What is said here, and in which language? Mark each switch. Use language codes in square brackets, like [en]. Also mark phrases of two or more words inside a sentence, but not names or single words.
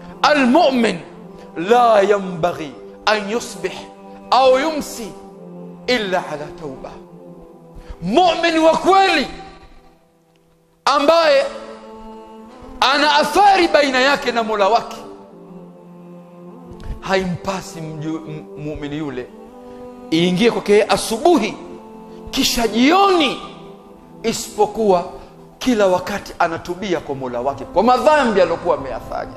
[ar] المؤمن لا ينبغي أن يصبح أو يمسي إلا على توبة. [sw] muumini wa kweli ambaye ana athari baina yake na Mola wake, haimpasi muumini yule iingie kwake asubuhi kisha jioni, isipokuwa kila wakati anatubia kwa Mola wake kwa madhambi aliyokuwa ameyafanya.